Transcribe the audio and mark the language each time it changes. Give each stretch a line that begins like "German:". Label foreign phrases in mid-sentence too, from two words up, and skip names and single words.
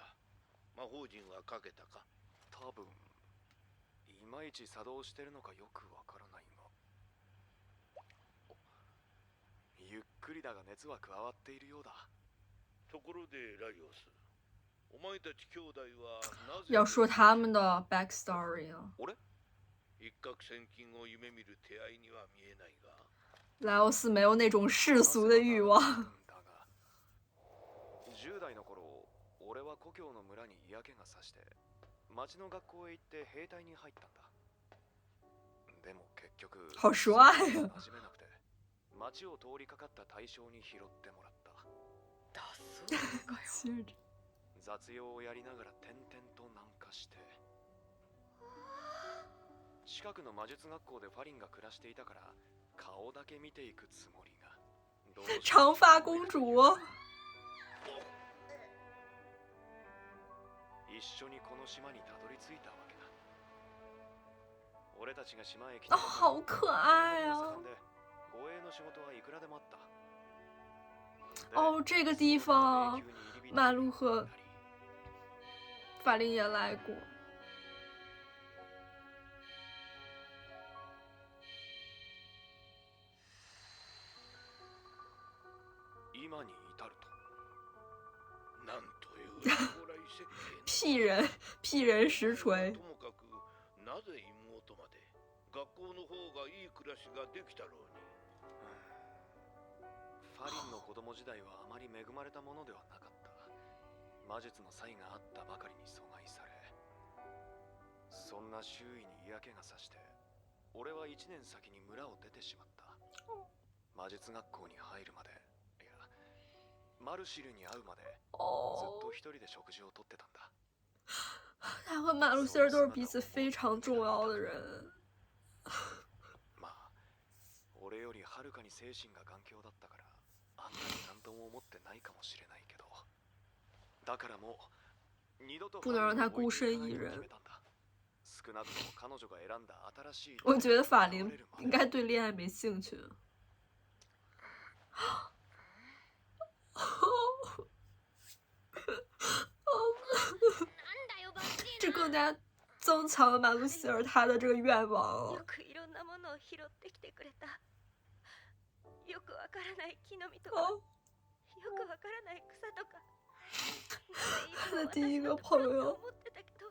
Japanese: 魔法陣はかけたか？多分いまいち作動してるのかよくわからないが、ゆっくりだが熱は加わっているようだ。ところでライオス、お前たち兄弟はなぜ？
Chinese: 要说他们的 backstory 啊。
Japanese: 俺？一攫千金を夢見る手合いには見えないが。
Chinese: 莱奥斯没有那种世俗的欲望。
Japanese: 10 代の頃、俺は故郷の村に嫌気がさして、町の学校へ行って兵隊に入ったんだ。でも結局、
Chinese: 好帅
Japanese: 馴呀！染めなくて、町を通りかかった大将に拾ってもらった。だそうかよ。
Chinese: 接着
Japanese: 雑用をやりながら転々と南下して、近くの魔術学校でファリンが暮らしていたから顔だけ見ていくつもりが、どうしよう
Chinese: 长发公主。
Japanese: 一緒にこの島にたどり着いたわけだ。俺たちが島へ来た
Chinese: 哦，好可爱啊！
Japanese: で護衛の仕事はいくらでもあった。
Chinese: 哦，这个地方马路和法林也来过。
Japanese: 今に至ると。なんという将来設計
Chinese: 屁人实锤
Japanese: と。もかくなぜ妹まで学校の方がいい暮らしができたろうに。ファリンの子供時代はあまり恵まれたものではなかった。魔術の才があったばかりに阻害され、そんな周囲に嫌気がさして、俺は1年先に村を出てしまった。魔術学校に入るまで、いや、マルシルに会うまでずっ哦，と一人で食事をとってたんだ。
Chinese: 他和马路西儿都是彼此非常重要的人。
Japanese: まあ、俺よりはるかに精神が頑強だったから、あんなに何とも思ってないかもしれないけど、だからもう二度と
Chinese: 不能让他孤身一人。
Japanese: 少なくとも彼女が選んだ新しい。
Chinese: 我觉得法林应该对恋爱没兴趣。这更加增强了马路西尔他的这个愿望。
Japanese: よくいろんなものを拾ってきてくれた。よくわからない木の実とか、よくわからない草とか。
Chinese: 他的第一个朋友。
Japanese: 思ってたけど。